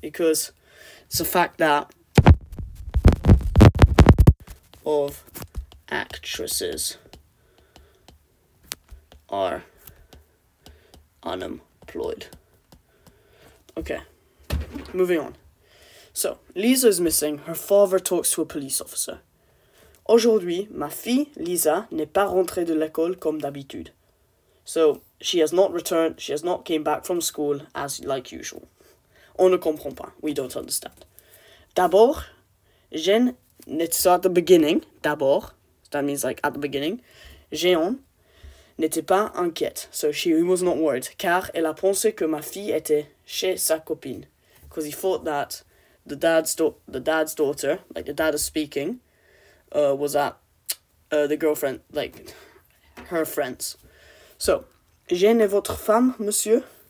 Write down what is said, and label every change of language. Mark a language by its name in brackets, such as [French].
[English] Because it's a fact that of actresses are unemployed. Okay, moving on. So, Lisa is missing. Her father talks to a police officer. [French] Aujourd'hui, ma fille, Lisa, n'est pas rentrée de l'école comme d'habitude. [English] So, she has not returned, she has not came back from school as like usual. [French] On ne comprend pas. [English] We don't understand. [French] D'abord, [English] Jeanne, so at the beginning, d'abord, that means like at the beginning, [French] Jeanne n'était pas inquiète. [English] So she was not worried. [French] Car elle a pensé que ma fille était chez sa copine. [English] Because he thought that the dad's daughter, like the dad is speaking, was at the girlfriend, like her friends. [French] So, Jeanne est votre femme, monsieur?